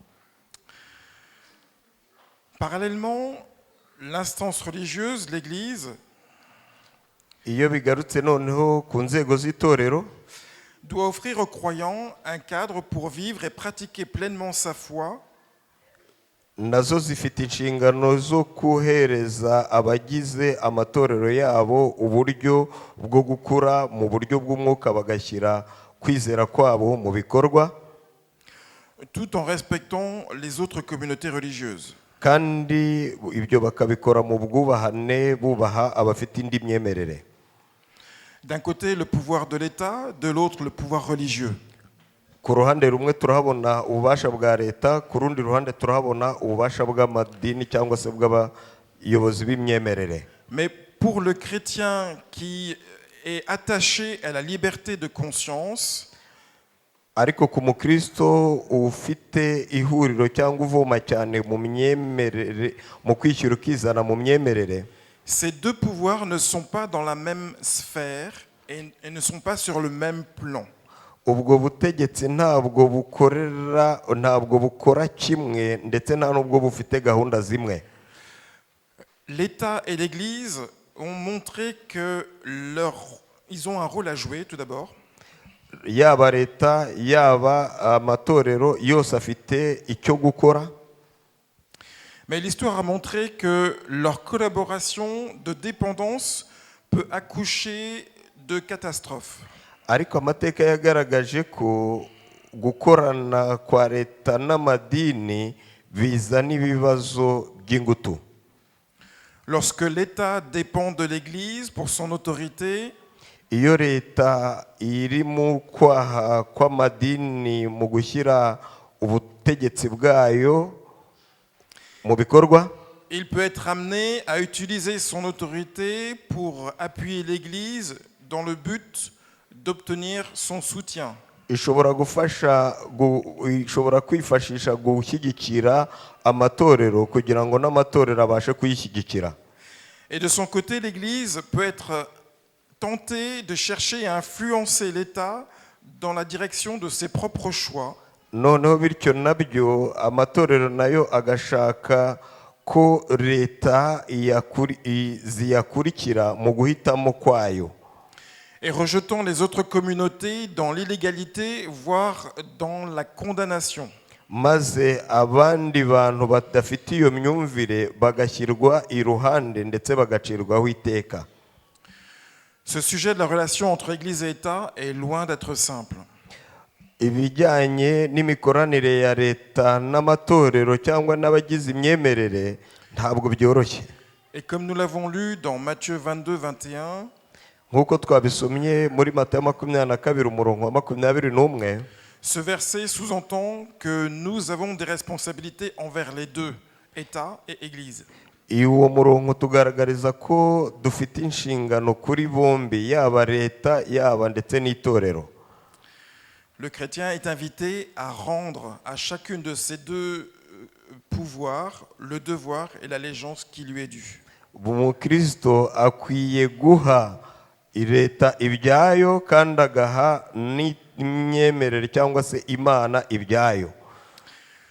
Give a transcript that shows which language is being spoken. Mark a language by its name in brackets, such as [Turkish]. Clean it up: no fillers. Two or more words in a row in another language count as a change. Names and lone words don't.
[French] Parallèlement, l'instance religieuse, l'Église, [Kinyarwanda] Iyo bigarutse noneho ku nzego z'itorero, [French] doit offrir aux croyants un cadre pour vivre et pratiquer pleinement sa foi, [Kinyarwanda] nazo zifite inshingano zo kuhereza abagize amatorero yabo uburyo bwo gukura mu buryo bw'umwuka, bagashyira kwizera kwabo mu bikorwa, [French] tout en respectant les autres communautés religieuses. [Kinyarwanda] kandi ibyo bakabikora mu bwubahane, bubaha abafite indi myemerere. [French] D'un côté, le pouvoir de l'État, de l'autre, le pouvoir religieux. [Kinyarwanda] Ku ruhande rumwe turahabona ububasha bwa leta, ku rundi ruhande turahabona ububasha bw'amadini cyangwa se bw'abayobozi b'imyemerere. [French] Mais pour le chrétien qui est attaché à la liberté de conscience, [Kinyarwanda] Ariko ku mukristo ufite ihuriro cyangwa uvoma cyane mu myemerere, mu kwishyira ukizana mu myemerere, [French] ces deux pouvoirs ne sont pas dans la même sphère et ne sont pas sur le même plan. [Kinyarwanda] ubwo butegetsi ntabwo bukora kimwe ndetse nta nubwo bufite gahunda zimwe. [French] L'État et l'Église ont montré que ils ont un rôle à jouer tout d'abord. [Kinyarwanda] Yaba leta yaba amatorero yose afite icyo gukora, [French] Mais l'histoire a montré que leur collaboration de dépendance peut accoucher de catastrophes. [Kinyarwanda] ariko amateka yagaragaje ko gukorana kwa leta n'amadini bizana ibibazo by'ingutu. [French] Lorsque l'État dépend de l'Église pour son autorité, [Kinyarwanda] Iyo leta iri mu kwaha kw'amadini mu gushyira ubutegetsi bwayo mu bikorwa, [French] il peut être amené à utiliser son autorité pour appuyer l'Église dans le but d'obtenir son soutien. [Kinyarwanda] ishobora kwifashisha gushyigikira amatorero kugira ngo n'amatorero abashe kuyishyigikira. [French] Et de son côté, l'Église peut être tentée de chercher à influencer l'État dans la direction de ses propres choix. [Kinyarwanda] Noneho bityo nabyo amatorero nayo agashaka ko leta ziyakurikira mu guhitamo kwayo, [French] Et rejetant les autres communautés dans l'illégalité, voire dans la condamnation. [Kinyarwanda] maze abandi bantu badafite iyo myumvire bagashyirwa iruhande ndetse bagacirwaho iteka. [French] Ce sujet de la relation entre Église et État est loin d'être simple. [Kinyarwanda] Ibijyanye n'imikoranire ya leta n'amatorero cyangwa n'abagize imyemerere ntabwo byoroshye. [French] Et comme nous l'avons lu dans Matthieu 22, 21, [Kinyarwanda] nk'uko twabisomye muri Matayo 22 umurongo wa 21, [French] ce verset sous-entend que nous avons des responsabilités envers les deux, État et Église. [Kinyarwanda] uwo murongo tugaragariza ko dufite inshingano kuri bombi, yaba leta yaba ndetse n'itorero. [French] Le chrétien est invité à rendre à chacune de ces deux pouvoirs le devoir et l'allégeance qui lui est due. [Kinyarwanda] Umukristo akwiye guha leta ibyayo kandi agaha n'imyemerere cyangwa se Imana ibyayo.